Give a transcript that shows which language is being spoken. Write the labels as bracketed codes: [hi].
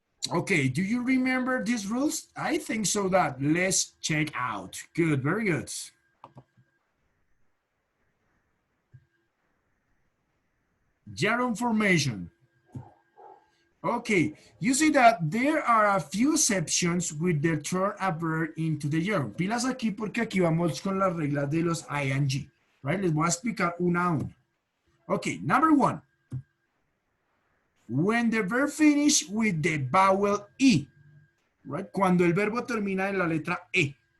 [en] Okay, do you remember these rules? I think so that let's check out. Good, very good. Gerund formation. Okay, you see that there are a few exceptions with the turn a verb into the gerund. [es] Pilas aquí porque aquí vamos con las reglas de los ing. Right? Les voy a explicar una a una. [en] Okay, number 1. When the verb finish with the vowel E, right? [es] Cuando el verbo termina en la letra E.